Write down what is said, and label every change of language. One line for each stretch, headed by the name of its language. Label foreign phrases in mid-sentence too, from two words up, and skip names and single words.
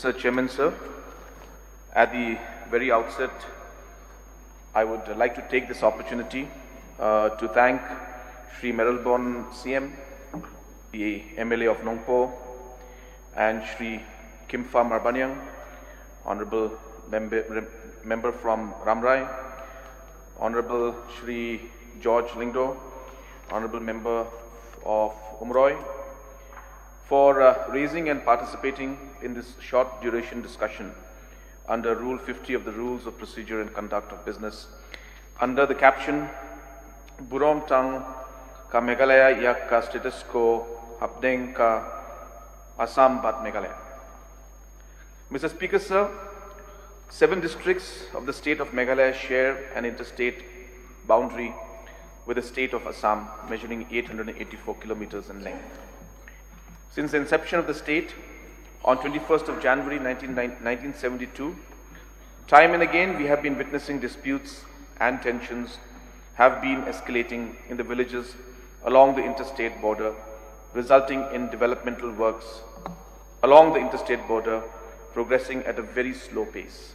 English: Mr. Chairman, sir, at the very outset, I would like to take this opportunity to thank Shri Meralborn CM, the MLA of Nongpo, and Shri Kimfa Marbanyang, Honorable Member from Ramrai, Honorable Shri George Lingdo, Honorable Member of Umroi, for raising and participating in this short duration discussion under Rule 50 of the Rules of Procedure and Conduct of Business under the caption
Khasi: Burom Tang ka Meghalaya yak ka status ko Hapdeng ka Assam bat Meghalaya.
English: Mr. Speaker, sir, 7 districts of the state of Meghalaya share an interstate boundary with the state of Assam, measuring 884 kilometers in length. Since the inception of the state on 21st of January 1972, time and again we have been witnessing disputes and tensions have been escalating in the villages along the interstate border, resulting in developmental works along the interstate border progressing at a very slow pace.